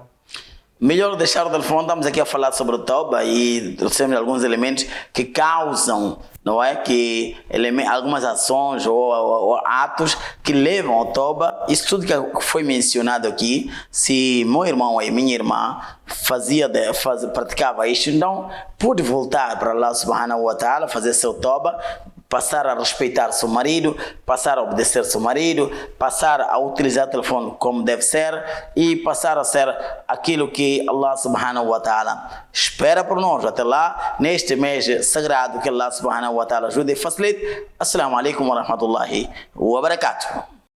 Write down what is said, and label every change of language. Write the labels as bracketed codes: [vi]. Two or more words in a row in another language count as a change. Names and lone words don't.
[pt] Melhor deixar o telefone. Estamos aqui a falar sobre o Tauba e trouxemos alguns elementos que causam, não é? Que algumas ações ou atos que levam ao Tauba. Isso tudo que foi mencionado aqui, se meu irmão e minha irmã praticava isto, então pode voltar para Allah [ar] سبحانه وتعالى, [pt] fazer seu Tauba, passar a respeitar seu marido, passar a obedecer seu marido, passar a utilizar o telefone como deve ser e passar a ser aquilo que Allah [ar] سبحانه وتعالى [pt] espera por nós. Até lá, neste mês sagrado, que Allah [ar] سبحانه وتعالى [pt] ajude e facilite. [ar] السلام عليكم ورحمة الله وبركاته.